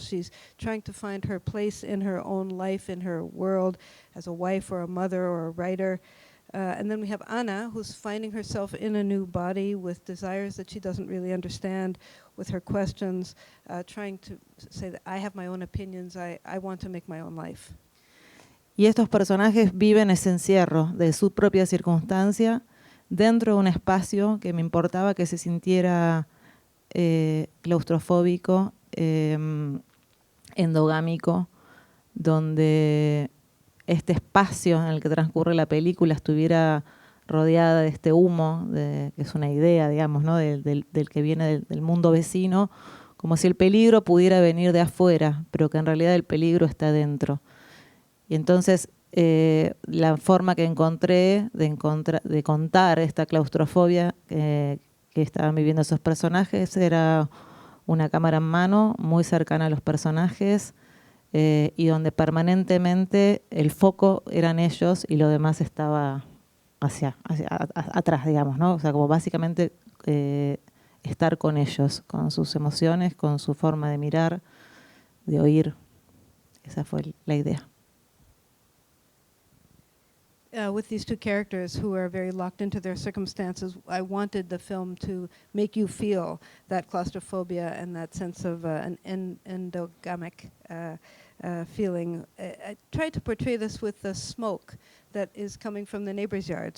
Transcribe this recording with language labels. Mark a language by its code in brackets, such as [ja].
[en] She's trying to find her place in her own life, in her world, as a wife or a mother or a writer. And then we have Ana, who's finding herself in a new body with desires that she doesn't really understand, with her questions, trying to say that I have my own opinions, I want to make my own life. [es] Y estos personajes viven ese encierro de su propia circunstancia dentro de un espacio que me importaba que se sintiera claustrofóbico, endogámico, donde este espacio en el que transcurre la película estuviera rodeada de este humo, que es una idea, digamos, ¿no? del que viene del mundo vecino, como si el peligro pudiera venir de afuera, pero que en realidad el peligro está dentro. Y entonces la forma que encontré de contar esta claustrofobia que estaban viviendo esos personajes era una cámara en mano, muy cercana a los personajes, y donde permanentemente el foco eran ellos y lo demás estaba atrás, digamos, ¿no? O sea, como básicamente estar con ellos, con sus emociones, con su forma de mirar, de oír. Esa fue la idea. [en] With these two characters who are very locked into their circumstances, I wanted the film to make you feel that claustrophobia and that sense of an endogamic feeling. I tried to portray this with the smoke that is coming from the neighbor's yard.